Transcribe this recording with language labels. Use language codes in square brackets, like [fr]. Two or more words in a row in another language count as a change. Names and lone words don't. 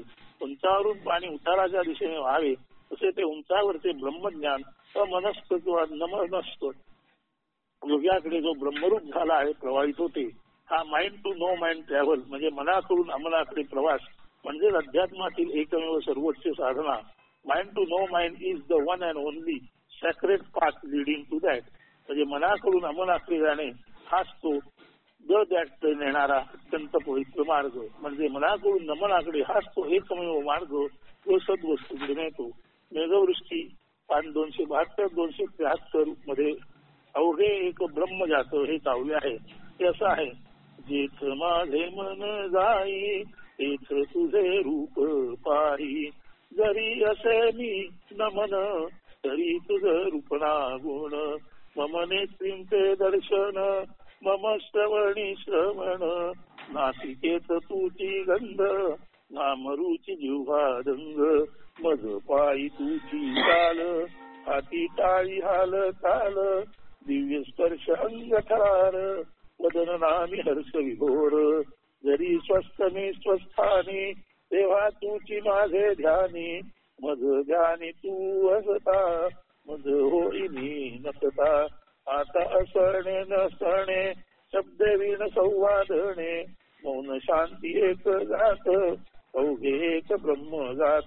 [mr] उंचावरून पाणी उताराच्या दिशेने व्हावे तसे ते उंचावरचे ब्रह्मज्ञान अमनस्क किंवा नमनस्क योग्याकडे जो ब्रह्मरूप झाला आहे प्रवाहित होते. हा [en] mind to no mind [mr] ट्रॅव्हल म्हणजे मनाकडून अमनाकडे प्रवास म्हणजे अध्यात्मातील एकमेव सर्वोच्च साधना. [en] mind to no mind is the one and only sacred path leading to that [mr] म्हणजे मनाकडून अमनाकडे जाणे हाच तो दॅट नेणारा अत्यंत पवित्र मार्ग म्हणजे मनाकडून नमनाकडे हाच तो एकमेव मार्ग तो सद्वस्तूकडे नेतो. मेघवृष्टी 272-273 मध्ये अवघे एक ब्रह्म जात हे काव्य आहे. ते असं आहे. जेथ माझे मन जाई तेथ तुझे रूप पाही जरी असे मी नमन तरी तुझ रूपना गुण मम नेत्रींचे दर्शन मम श्रवणी श्रवण नासिकेत तुची गंध नामरुची जिव्हादंग मज पायी तुची चाल हाती टाळी हाल ताल दिव्य स्पर्श अंग ठार वदन नामी हर्ष विभोर जरी स्वस्थ मी स्वस्थानी तेव्हा तुची माझे ध्यानी मज ध्यानी तू असता मज होईनी नसता आता असणे नसणे शब्द विण संवादणे मौन शांती एक जात अवघे एक ब्रह्म जात.